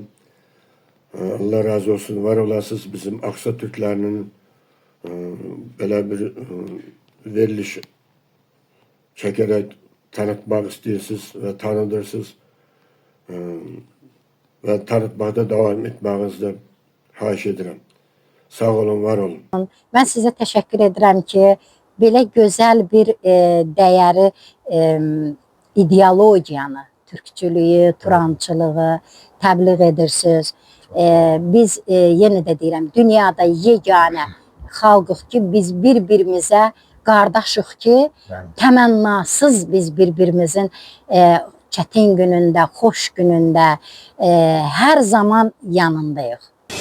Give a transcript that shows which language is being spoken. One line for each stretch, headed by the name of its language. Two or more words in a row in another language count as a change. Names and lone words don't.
Turkish: Allah razı olsun, var olasınız bizim Aksa Türklerinin böyle bir veriliş çekerek tanıtmak istiyorsunuz ve tanıdırsınız ve tanıtmakta devam etmenizi
Azerbaijani: xahiş edirəm. Sağ olun, var olun. Mən sizə təşəkkür edirəm ki, belə gözəl bir dəyəri ideologiyanı, türkçülüyü, turançılığı təbliğ edirsiniz. Biz yenə də deyirəm, dünyada yeganə xalqıq ki, biz bir-birimizə qardaşıq ki, təmənnasız biz bir-birimizin çətin günündə, xoş günündə hər zaman yanındayıq.